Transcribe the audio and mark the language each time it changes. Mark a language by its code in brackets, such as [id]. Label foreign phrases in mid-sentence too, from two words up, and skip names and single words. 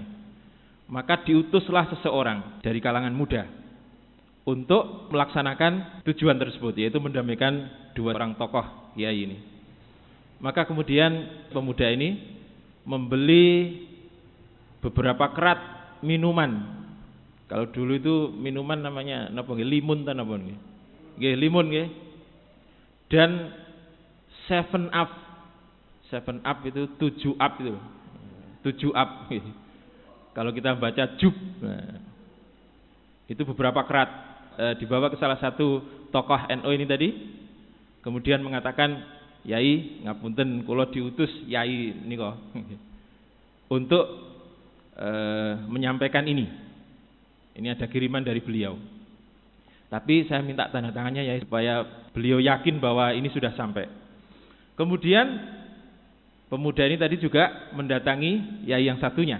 [id] Maka diutuslah seseorang dari kalangan muda untuk melaksanakan tujuan tersebut, yaitu mendamaikan dua orang tokoh kiai ini. Maka kemudian pemuda ini membeli beberapa kerat minuman. Kalau dulu itu minuman namanya [jv] napa nggih? [id] Limun [jv] ta napa nggih? Nggih, limun nggih. [id] Dan 7 Up. 7 Up itu 7 up itu. 7 up. Kalau kita baca jub. Nah, itu beberapa kerat dibawa ke salah satu tokoh NU ini tadi. Kemudian mengatakan, [jv] "Yai, ngapunten kula diutus yai nika [id] untuk menyampaikan ini. Ini ada kiriman dari beliau. Tapi saya minta tanda tangannya ya supaya beliau yakin bahwa ini sudah sampai." Kemudian pemuda ini tadi juga mendatangi yai yang satunya.